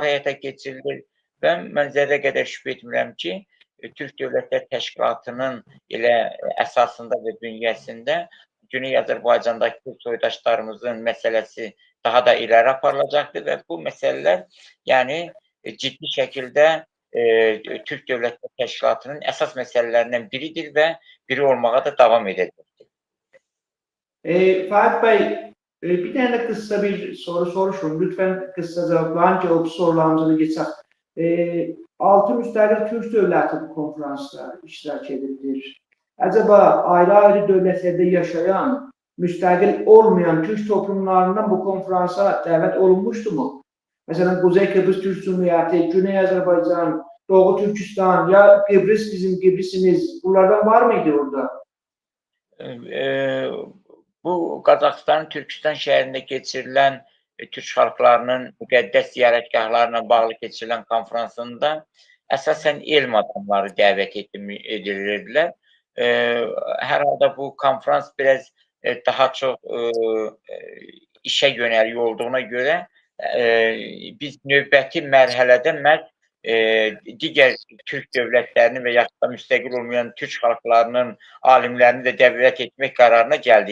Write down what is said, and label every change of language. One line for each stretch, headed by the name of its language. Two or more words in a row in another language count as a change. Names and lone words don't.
Azerbaijani: həyata keçirilir və mən zərrə qədər şübhə etmirəm ki, Türk Dövlətlər Təşkilatının elə əsasında və bünyəsində Güney Azərbaycandakı soydaşlarımızın məsələsi daha da iləri aparılacaqdır və bu məsələlər yəni ciddi şəkildə Türk Dövlətlər Təşkilatının əsas məsələlərindən biridir və biri olmağa da davam edəcəkdir.
Turkish: Faik Bey, bir tane kısa bir soru soruşum. Lütfen kısa cevaplayın ki o sorularımızı geçək.
Azerbaijani: 6 müstəqil Türk dövləti bu konferansda iştirak edir. Acaba ayrı-ayrı dövlətlərdə yaşayan, müstəqil olmayan Türk toplumlarından bu konferansa dəvət olunmuşdumu? Məsələn,
Turkish: Kuzey Kıbrıs Türk Cumhuriyeti, Güney Azərbaycan, Doğu Türkistan ya Kıbrıs bizim Kıbrıs'imiz, bunlardan var mıydı orada?
Azerbaijani: Bu Qazaxıstan, Türkistan şəhərində keçirilən Türk xalqlarının müqəddəs ziyarətgahlarına bağlı keçirilən konferansında əsasən elm adamları dəvət edilirdilər. Hər halda bu konferans biraz daha çox işə yönəlik olduğuna görə biz növbəti mərhələdə məhz digər Türk dövlətlərinin və yaxud da müstəqil olmayan Türk xalqlarının alimlərini də dəvət etmək qərarına gəldik.